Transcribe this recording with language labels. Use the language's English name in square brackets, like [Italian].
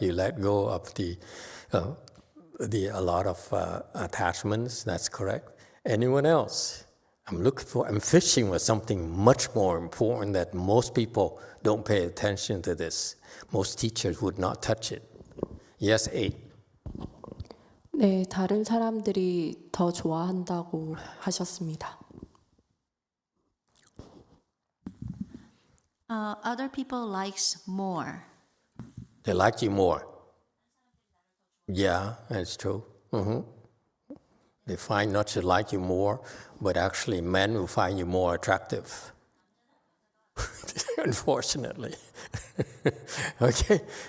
[English] You let go of a lot of attachments. That's correct. Anyone else? I'm fishing for something much more important that most people don't pay attention to this. Most teachers would not touch it. Yes, 8. [Korean] 네, 다른 사람들이 더 좋아한다고 하셨습니다. [English] Other people likes more. They like you more. Yeah, that's true. They find not to like you more, but actually men will find you more attractive. Unfortunately. Okay?